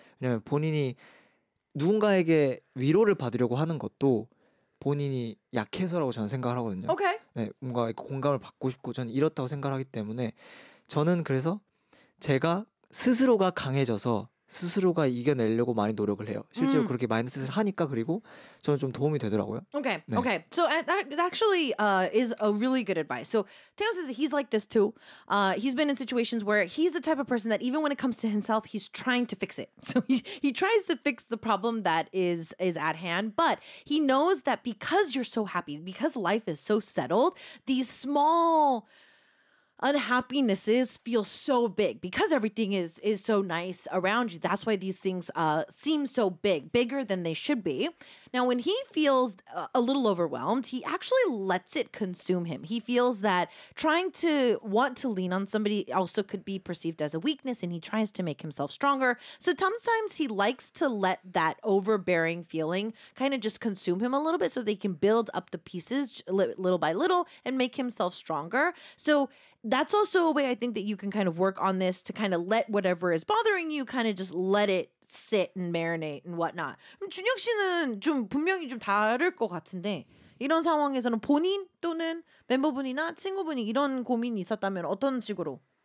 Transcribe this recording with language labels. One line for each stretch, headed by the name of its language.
Korean: 왜냐면 본인이 누군가에게 위로를 받으려고 하는 것도 본인이 약해서라고 저는 생각을 하거든요. 오케이. 네, 뭔가 공감을 받고 싶고 저는 이렇다고 생각을 하기 때문에 저는 그래서 제가 스스로가 강해져서 스스로가 이겨내려고 많이 노력을 해요. 실제로 그렇게 마인드셋을 하니까 그리고 저는 좀 도움이 되더라고요.
English: Okay. 네. Okay. So that actually is a really good advice. So Taeyong says that he's like this too. He's been in situations where he's the type of person that even when it comes to himself, he's trying to fix it. So he tries to fix the problem that is at hand, but he knows that because you're so happy, because life is so settled, these small unhappinesses feel so big because everything is so nice around you. That's why these things seem so big, bigger than they should be. Now, when he feels a little overwhelmed, he actually lets it consume him. He feels that trying to want to lean on somebody also could be perceived as a weakness, and he tries to make himself stronger. So sometimes he likes to let that overbearing feeling kind of just consume him a little bit so they can build up the pieces little by little and make himself stronger. So that's also a way I think that you can kind of work on this to kind of let whatever is bothering you kind of just let it sit and marinate and whatnot.
Korean: 준혁 씨는 좀 분명히 좀 다를 것 같은데 이런 상황에서는 본인 또는 멤버분이나 친구분이 이런 고민이 있었다면 어떤 식으로?